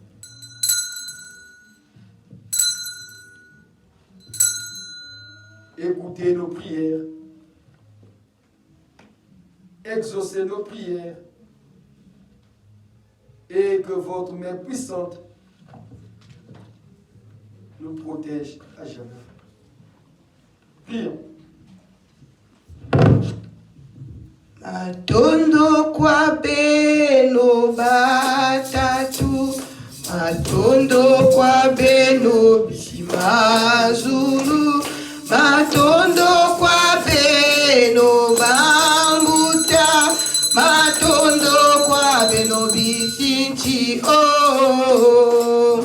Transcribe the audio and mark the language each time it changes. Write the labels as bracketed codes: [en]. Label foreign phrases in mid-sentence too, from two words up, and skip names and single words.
[fr] Écoutez nos prières, exaucez nos prières, et que votre main puissante nous protège à jamais. Prions. [kg] Matondo kwa beno batatu, matondo kwa beno bisimazulu, matondo kwa beno bambuta, matondo kwa beno bisinchi oh.